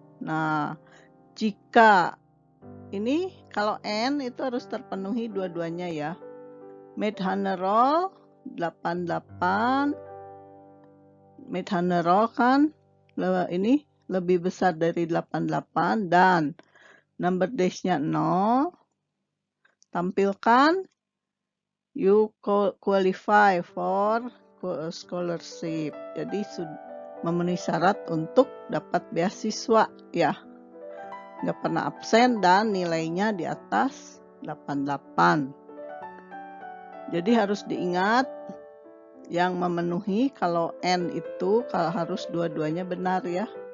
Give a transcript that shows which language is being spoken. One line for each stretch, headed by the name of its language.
Indonesian: Nah, jika ini kalau N itu harus terpenuhi dua-duanya ya.
English: Made honor roll 88, made honor roll
Indonesian: kan ini lebih besar dari 88 dan
English: number days-nya 0.
Indonesian: Tampilkan
English: you qualify for scholarship.
Indonesian: Jadi memenuhi syarat untuk dapat beasiswa ya. Nggak pernah absen dan nilainya di atas 88. Jadi harus diingat yang memenuhi kalau N itu kalau harus dua-duanya benar ya.